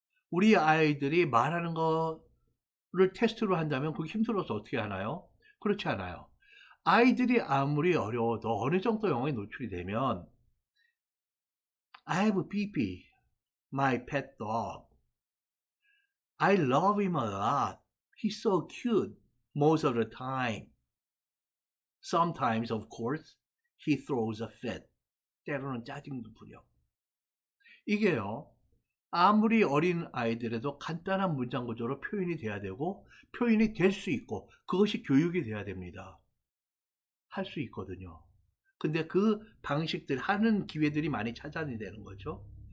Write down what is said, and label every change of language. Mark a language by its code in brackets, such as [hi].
[ko] 우리 아이들이 말하는 거를 테스트로 한다면 그게 힘들어서 어떻게 하나요? 그렇지 않아요. 아이들이 아무리 어려워도 어느 정도 영어에 노출이 되면 [en] I have BB, my pet dog. I love him a lot. He's so cute most of the time. Sometimes, of course, he throws a fit. [ko] 때로는 짜증도 부려. 이게요. 아무리 어린 아이들에도 간단한 문장 구조로 표현이 돼야 되고 표현이 될 수 있고 그것이 교육이 돼야 됩니다. 할 수 있거든요. 근데 그 방식들 하는 기회들이 많이 찾아야 되는 거죠.